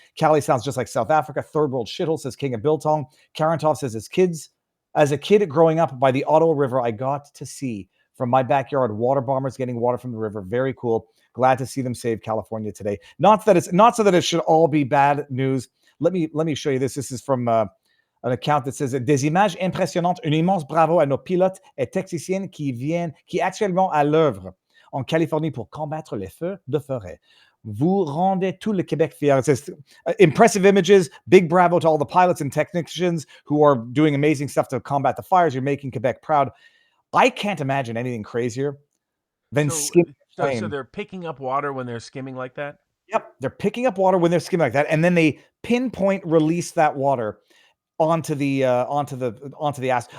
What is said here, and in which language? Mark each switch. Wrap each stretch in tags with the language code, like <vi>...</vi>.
<en>Cali sounds just like South Africa. Third world shithole, says King of Biltong. Karantov says, as a kid growing up by the Ottawa River, I got to see from my backyard water bombers getting water from the river. Very cool. Glad to see them save California today. Not so that it should all be bad news. Let me show you this. This is from an account that says</en> <fr>des images impressionnantes, un immense bravo à nos pilotes et techniciens qui actuellement à l'œuvre en Californie pour combattre les feux de forêt. Vous rendez tout le Québec fier.</fr> <en>It says, impressive images, big bravo to all the pilots and technicians who are doing amazing stuff to combat the fires. You're making Quebec proud. I can't imagine anything crazier than skimming a plane. So they're picking up water when they're skimming like that? Yep, they're picking up water when they're skimming like that, and then they pinpoint release that water onto the ass.</en>